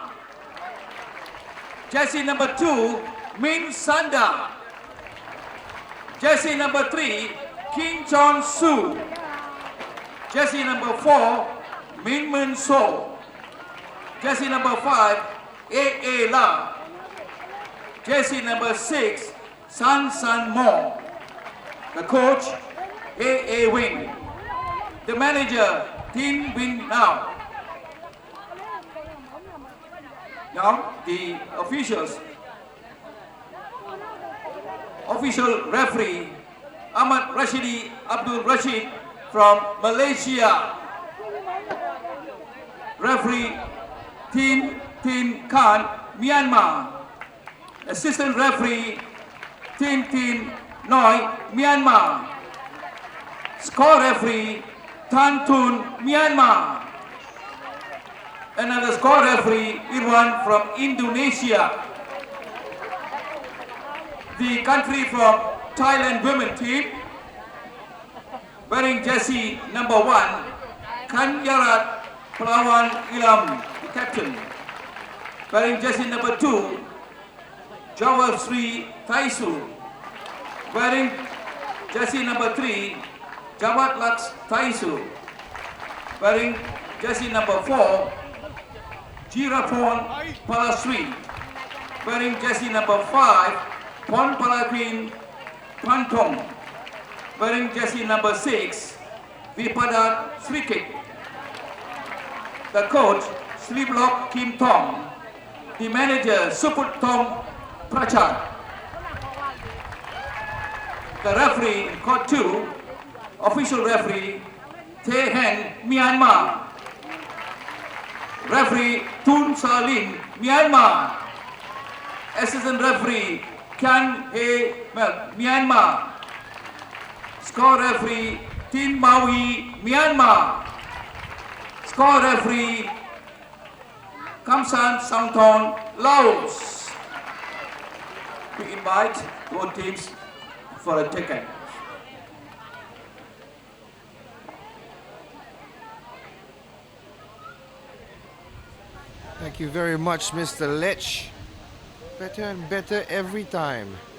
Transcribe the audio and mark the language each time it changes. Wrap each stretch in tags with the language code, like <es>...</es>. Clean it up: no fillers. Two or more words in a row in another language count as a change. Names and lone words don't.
<en>Jersey number 2, Min Sanda. Jersey number 3, King Chon Su. Jersey number 4, Min Mun So. Jersey number 5, A La. Jersey number 6, San Mo. The coach, A Wing. The manager, Tin Win Now. Now, the officials. Official referee, Ahmad Rashidi Abdul Rashid from Malaysia. Referee, Tin Khan, Myanmar. Assistant referee, Tin Noi, Myanmar. Score referee, Tan Tun, Myanmar. Another score referee, Irwan from Indonesia. The country from Thailand women team, wearing jersey number 1, Kanyarat Pelawan Ilam, the captain. Wearing jersey number 2, Jawar Sri Taisu. Wearing jersey number 3, Jawat Laks Taisu. Wearing jersey number 4, Jirapon Palasri. Wearing jersey number 5, Pon Palapin Pantong. Wearing jersey number 6, Vipadat Srikik. The coach, Sriblok Kim Tong. The manager, Suput Tong Prachat. The referee, court 2, official referee, Tae Hen, Myanmar. Referee, Tun Salin, Myanmar. Assistant referee, Kyan He, Myanmar. Score referee, Tin Maui, Myanmar. Score referee, Kamsan Samthon, Laos. We invite both teams for a ticket. Thank you very much, Mr. Lech. Better and better every time.</en>